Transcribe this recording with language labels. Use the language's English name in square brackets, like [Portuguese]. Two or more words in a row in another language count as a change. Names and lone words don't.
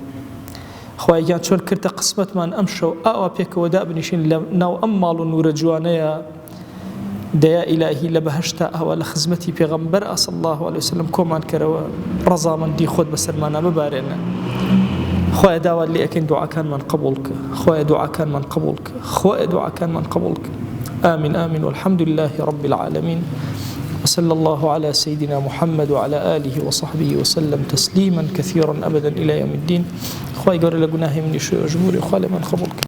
[Central Kurdish] خوای گیان چۆن کردە قسمەتمان ئەم شەو ئاوا پێکەوە دابنیشین لە ناو ئەم ماڵ و نورە جوانەیە، دەیا ئیلاهی لە بەهەشتا ئەوە لە خزمەتی پێغەمبەر [Arabic] صلی الله علیه وسلم [Central Kurdish] کۆمان کەرەوە، ڕەزامەندی خۆت بەسەرمانە ببارێنە. خوای داوات لێ ئەکەین دوعاکانمان قبوڵ کە، خوای دوعاکانمان قبوڵ کە، خوای دوعاکانمان قبوڵ کە. [Arabic] آمين آمين والحمد لله رب العالمين، وصلى الله على سيدنا محمد وعلى آله وصحبه وسلم تسليما كثيرا أبدا إلى يوم الدين. [Central Kurdish] خوای گەورە لە گوناهی منی شوێ و ژموری خوا لێمان قبوڵ کە.